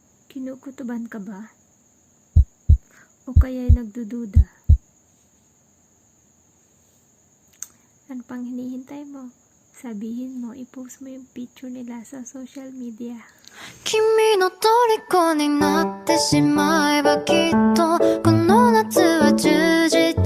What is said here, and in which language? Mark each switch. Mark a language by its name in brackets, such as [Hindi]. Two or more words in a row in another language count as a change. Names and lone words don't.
[Filipino] Kinukutuban ka ba? O kaya'y nagdududa? Ano pang hinihintay mo? Sabihin mo, i-post mo yung picture nila sa [English] social media. [Japanese] 君の虜になってしまえばきっとこの夏は充実